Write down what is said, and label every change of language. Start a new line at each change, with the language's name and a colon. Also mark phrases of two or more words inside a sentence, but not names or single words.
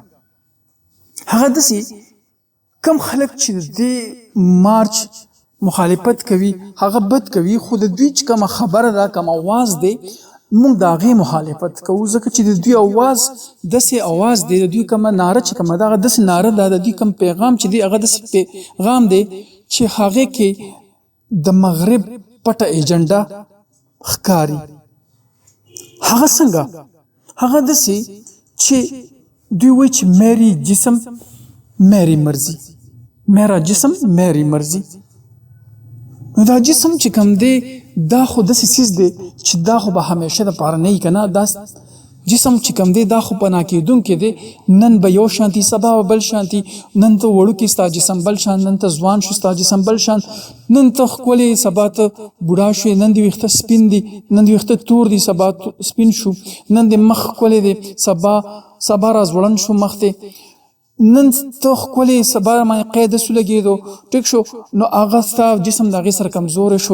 Pashto: هغه داسې کم خلک چې د مارچ مخالفت کوي هغه بد کوي، خو د دوی چې کومه خبره ده، کوم اواز دی، موږ د هغې مخالفت کوو، ځکه چې د دوی اواز داسې اواز دی، د دوی کومه ناره چې کومه ده هغه داسې ناره ده، د دوی کوم پیغام چې دی هغه داسې پیغام دی چې هغې کې د مغرب پټه ایجنډا ښکاري. هغه څنګه؟ هغه داسې چې دوی وایي چې
Urdu: میری جسم میری مرضی، میرا جسم میری مرضی.
Pashto: نو دا جسم چې کوم دی دا خو داسې څیز دی چې دا خو به همیشه دپاره نه وي که نه. دا جسم چې کوم دی دا خو پناه کېدونکی دی. نن به یو شانتي، سبا به بل شانتي. نن ته وړوکی ستا جسم بل شان، نن ته ځوان شو ستا جسم بل شان، نن ته ښکلی سبا ته بوډا شوې، نن دې ویښته سپین دي، نن دې ویښته تور دي سبا سپین شو، نن دې مخ ښکلی دی سبا را ځوړند شو مخ دی، نن ته ښکلی سبا باندې قید سو لګېدو، ټیک شو، نو هغه ستا جسم د هغې سره کمزوری شو.